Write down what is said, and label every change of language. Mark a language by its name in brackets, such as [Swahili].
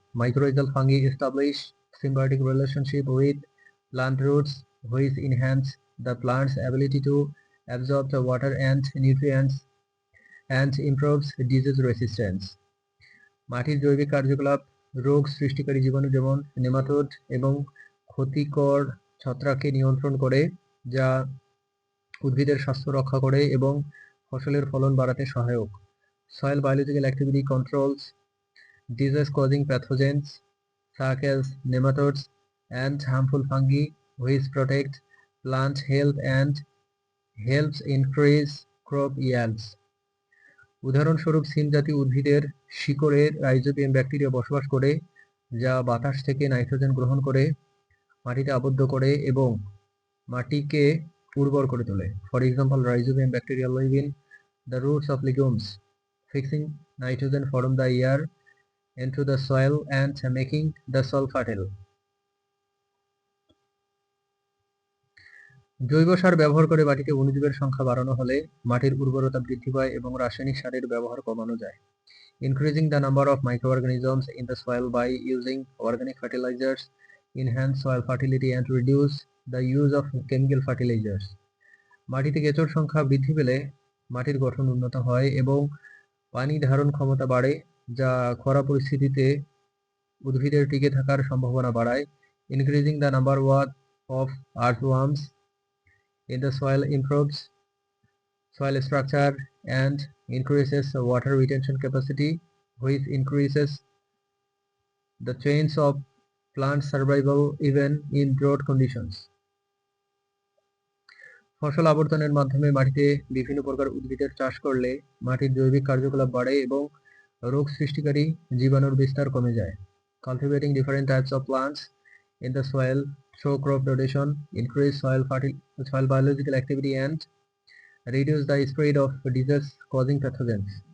[English] Mycorrhizal fungi establish symbiotic relationship with plant roots, which enhance the plant's ability to absorb the water and nutrients and improves disease resistance. [Bangla] মাটির জৈবিক কার্যকলাপ রোগ সৃষ্টিকারী জীবাণু যেমন nematode এবং ক্ষতিকর ছত্রাককে নিয়ন্ত্রণ করে, যা উদ্ভিদের স্বাস্থ্য রক্ষা করে এবং ফসলের ফলন বাড়াতে সহায়ক। [English] Soil biological activity controls disease causing pathogens such as nematodes and harmful fungi, which protect plant health and helps increase crop yields. [Bangla] উদাহরণস্বরূপ সিম জাতীয় উদ্ভিদের শিকড়ে রাইজোবিয়াম ব্যাকটেরিয়া বসবাস করে, যা বাতাস থেকে নাইট্রোজেন গ্রহণ করে মাটিতে আবদ্ধ করে এবং মাটিকে উর্বর করে তোলে। [English] For example, rhizobium bacteria live in the roots of legumes, fixing nitrogen from the air into the soil and making the soil fertile. [Bangla] জৈব সার ব্যবহার করে মাটিতে অণুজীবের সংখ্যা বাড়ানো হলে মাটির উর্বরতা বৃদ্ধি পায় এবং রাসায়নিক সারের ব্যবহার কমানো যায়। [English] Increasing the number of microorganisms in the soil by using organic fertilizers enhance soil fertility and reduce the use of chemical fertilizers. [Bangla] মাটিতে কেঁচোর সংখ্যা বৃদ্ধি পেলে মাটির গঠন উন্নত হয় এবং পানি ধারণ ক্ষমতা বাড়ে, যা খরা পরিস্থিতিতে উদ্ভিদের টিকে থাকার সম্ভাবনা বাড়ায়। [English] Increasing the number of earthworms in the soil improves soil structure and increases water retention capacity, which increases the chance of plant survival even in drought conditions. [Bangla] ফসল আবর্তনের মাধ্যমে মাটিতে বিভিন্ন প্রকার উদ্ভিদের চাষ করলে মাটির জৈবিক কার্যকলাপ বাড়ে এবং রোগ সৃষ্টিকারী জীবাণুর বিস্তার কমে যায়। [English] Cultivating different types of plants in the soil through crop rotation increase soil biological activity and reduce the spread of disease causing pathogens.